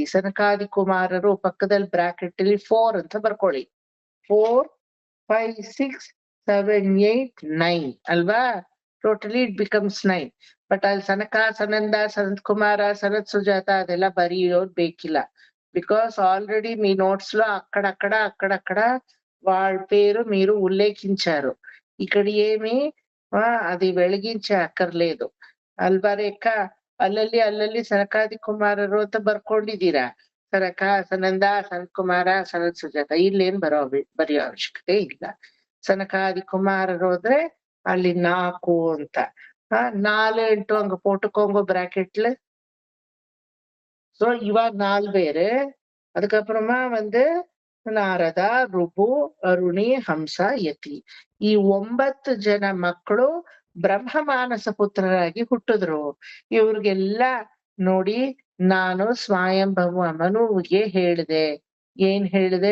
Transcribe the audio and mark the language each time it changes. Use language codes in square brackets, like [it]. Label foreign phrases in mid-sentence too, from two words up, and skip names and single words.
[kn] ಸನಕಾದಿ ಕುಮಾರರು ಪಕ್ಕದಲ್ಲಿ ಬ್ರಾಕೆಟ್ ಅಲ್ಲಿ 4 ಅಂತ ಬರ್ಕೊಳ್ಳಿ. 4 5 6 7 8 9 ಅಲ್ವಾ? [en] Totally it becomes 9. [kn] ಬಟ್ ಅಲ್ಲಿ ಸನಕ, ಸನಂದ, ಸನತ್ ಕುಮಾರ, ಸನತ್ ಸುಜಾತ ಅದೆಲ್ಲ ಬರೆಯೋದ್ ಬೇಕಿಲ್ಲ. [en] because already [te] మీ నోట్స్ లో అక్కడక్కడ వాళ్ళ పేరు మీరు ఉల్లేఖించారు. ఇక్కడ ఏమి అది వెలిగించే అక్కర్లేదు ಅಲ್ವಾ ರೇಖಾ? [kn] ಅಲ್ಲಲ್ಲಿ ಸನಕಾದಿ ಕುಮಾರರು ಅಂತ ಬರ್ಕೊಂಡಿದ್ದೀರಾ. ಸನಂದ, ಸನತ್ ಕುಮಾರ, ಸನತ್ ಸುಜಾತ. ಇಲ್ಲೇನ್ ಬರೆಯೋ ಅವಶ್ಯಕತೆ ಇಲ್ಲ. ಸನಕಾದಿ ಕುಮಾರರು ಅಂದ್ರೆ ಅಲ್ಲಿ 4 ಅಂತ 4 8 [ta] அங்க போட்டுக்கோங்க பிராக்கெட்ல. சோ இவா 4 பேரு. அதுக்கப்புறமா ನಾರದ, ಋಭು, ಅರುಣಿ, ಹಂಸ, ಯತಿ. [kn] ಈ 9 ಜನ ಮಕ್ಕಳು ಬ್ರಹ್ಮಮಾನಸ ಪುತ್ರರಾಗಿ ಹುಟ್ಟಿದ್ರು. ಇವ್ರಿಗೆಲ್ಲ ನೋಡಿ ನಾನು ಸ್ವಯಂಭವ ಮನುವಿಗೆ ಹೇಳಿದೆ. ಏನ್ ಹೇಳಿದೆ?